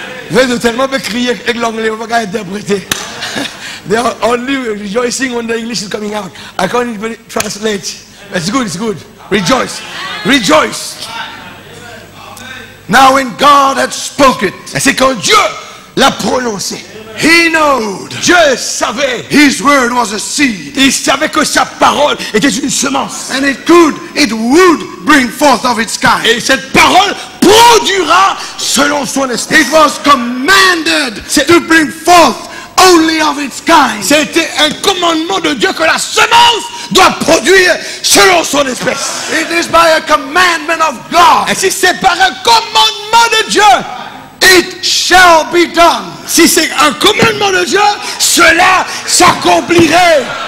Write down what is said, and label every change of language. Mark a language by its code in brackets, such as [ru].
[fr] Vous êtes tellement bien crier avec l'anglais, on va pas interpréter. [en] They are only rejoicing when the English is coming out. I can't even translate. It's good, it's good. Rejoice. Rejoice. Now when God had spoken, [fr] Et c'est quand Dieu l'a prononcé. [en] He knowed [fr] Dieu savait. [en] His word was a seed. [fr] Il savait que sa parole était une semence. [en] And it would bring forth of its kind. [fr] Et cette parole produira selon son esprit. [en] It was commanded to bring forth only of its kind. [fr] C'était un commandement de Dieu que la semence doit produire selon son espèce. [en] It is by a commandment of God. [fr] Et si c'est par un commandement de Dieu, [en] It shall be done. [fr] si c'est un commandement de Dieu, cela s'accomplirait.